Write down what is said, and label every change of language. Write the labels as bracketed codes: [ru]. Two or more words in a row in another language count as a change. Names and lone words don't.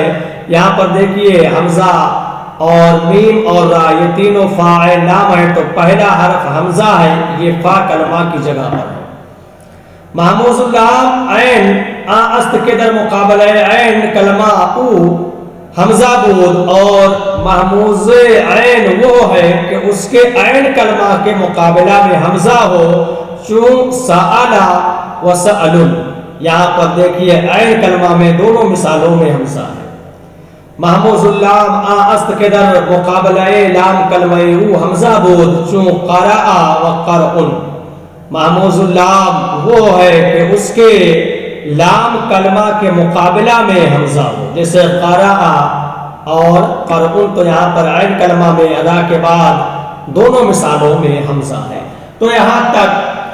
[ur] یہاں پر دیکھیے حمزہ اور میم اور را یہ تینوں فاعل نام ہے، تو پہلا حرف حمزہ ہے، یہ فا کلمہ کی جگہ پر ہے۔ [fa] محموز اللام عین است کے در مقابلہ عین کلمہ او حمزہ بود، [ur] اور محموز عین وہ ہے کہ اس کے عین کلمہ کے مقابلہ میں حمزہ ہو، [fa] چون سألا و سألن۔ [ur] یہاں پر دیکھیے عین کلمہ میں دونوں مثالوں میں حمزہ ہے۔ [fa] محموز اللام است کے در مقابلہ لام کلمہ او حمزہ بود، چون قرأ و قرأن۔ [ur] محموز اللام وہ ہے کہ اس کے لام کلمہ کے مقابلہ میں حمزہ ہو، جیسے قرأ اور قرأن، تو یہاں پر عین کلمہ میں ادا کے بعد دونوں مثالوں میں حمزہ ہے۔ تو یہاں تک